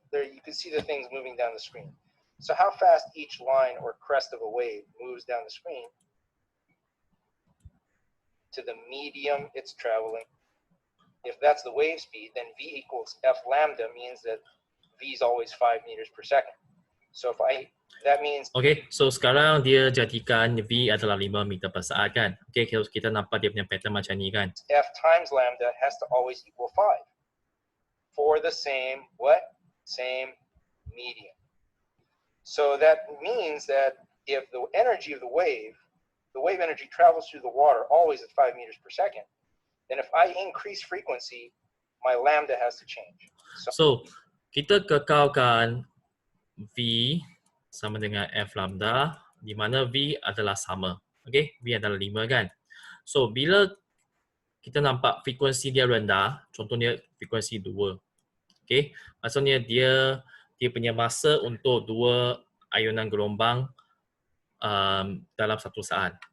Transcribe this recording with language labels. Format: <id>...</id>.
<en>There, you can see the things moving down the screen. So how fast each line or crest of a wave moves down the screen to the medium it's traveling. If that's the wave speed, then V equals F lambda means that V is always 5 meters per second. So that means...</en> <ms>Okay, so sekarang dia jadikan V adalah 5 meter per saat kan. Okay, kita nampak dia punya pattern macam ni kan.</ms> <en>F times lambda has to always equal 5 for the same same medium. So that means that if the energy of the wave energy travels through the water always at 5 meters per second, then if I increase frequency, my lambda has to change.</en> <ms>So kita kekalkan V sama dengan F lambda, di mana V adalah sama. Okay, V adalah 5 kan. So bila kita nampak frekuensi dia rendah, contohnya frekuensi 2. Okay, maksudnya dia punya masa untuk 2 ayunan gelombang dalam satu saat.</ms>